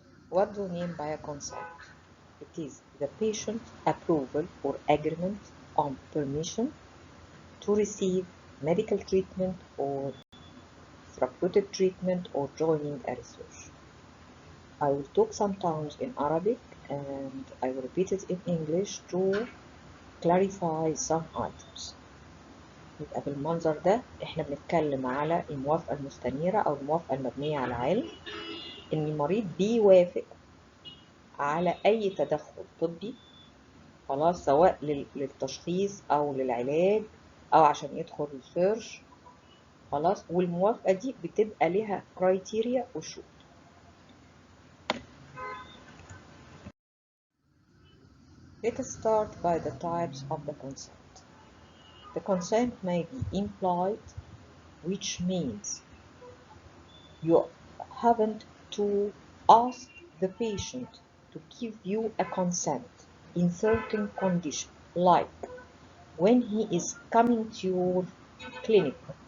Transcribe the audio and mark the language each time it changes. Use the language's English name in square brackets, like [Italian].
[English] What do we mean by a consent? It is the patient's approval or agreement on permission to receive medical treatment or therapeutic treatment or joining a research. I will talk sometimes in Arabic and I will repeat it in English to clarify some items. [Arabic] يبقى بالمنظر ده احنا بنتكلم على الموافقة المستنيرة أو الموافقة المبنية على علم، إن المريض بيوافق على أي تدخل طبي، خلاص، سواء للتشخيص أو للعلاج أو عشان يدخل ريسيرش، خلاص، والموافقة دي بتبقى لها كرايتيريا وشروط. [English] Let us start by the types of the consent. The consent may be implied, which means you haven't to ask the patient to give you a consent in certain conditions, like when he is coming to your clinic.